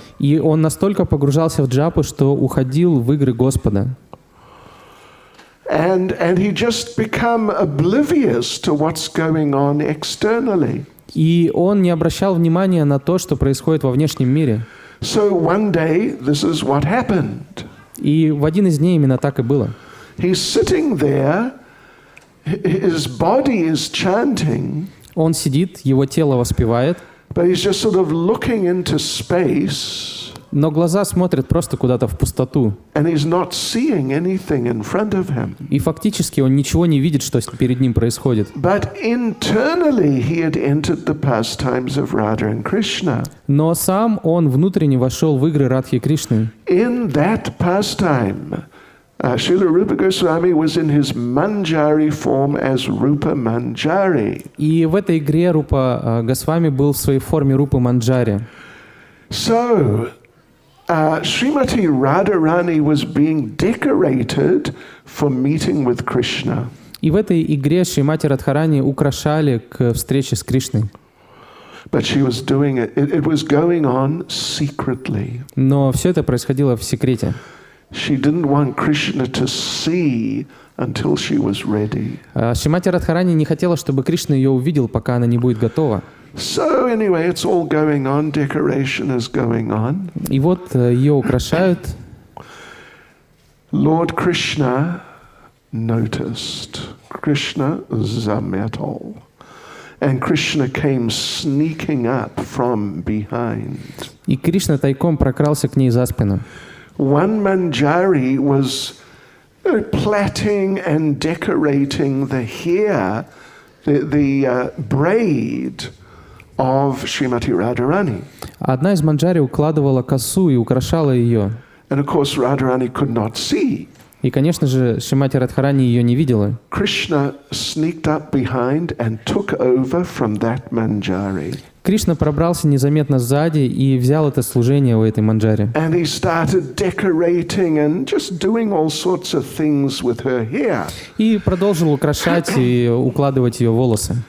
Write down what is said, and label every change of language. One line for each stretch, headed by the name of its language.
Russian: И он настолько погружался в джапу, что уходил в игры Господа.
English: And he just become oblivious to what's going on externally.
Russian: И он не обращал внимания на то, что происходит во внешнем мире.
English: So one day, this is what happened.
Russian: И в один из дней именно так и было.
English: He's sitting there, his body is chanting,
Russian: Он сидит, его тело воспевает,
English: but he's just sort of looking into space,
Russian: но глаза смотрят просто куда-то в пустоту.
English: and he's not seeing anything in front of him.
Russian: И фактически он ничего не видит, что перед ним происходит.
English: But internally, he had entered the pastimes of Radha and Krishna.
Russian: Но сам он внутренне вошел в игры Радхи и Кришны.
English: In that pastime, Srila Rupa Goswami was in his Manjari form as Rupa Manjari.
Russian: И в этой игре Рупа Госвами был в своей форме Рупы Манджари.
English: So, Srimati Radharani was being decorated for meeting with Krishna.
Russian: И в этой игре Шримати Радхарани украшали к встрече с Кришной.
English: But she was doing it, it was going on secretly.
Russian: Но все это происходило в секрете.
English: She didn't want Krishna to see until she was ready.
Russian: Шримати Радхарани не хотела, чтобы Кришна ее увидел, пока она не будет готова.
English: So anyway, it's all going on, decoration is going on.
Russian: И вот ее украшают.
English: Lord Krishna noticed.
Russian: Krishna zametal.
English: And Krishna came sneaking up from behind.
Russian: И Кришна тайком прокрался к ней за спину.
English: One manjari was plaiting and decorating the hair, the braid of Srimati Radharani.
Russian: Одна из манджари укладывала косу и украшала ее.
English: And of course Radharani could not see.
Russian: И, конечно же, Шримати Радхарани ее не видела.
English: Krishna sneaked up behind and took over from that manjari.
Russian: Кришна пробрался незаметно сзади и взял это служение у этой манджари.
English: And he started decorating and just doing all sorts of things with her hair.
Russian: И продолжил украшать и укладывать ее волосы.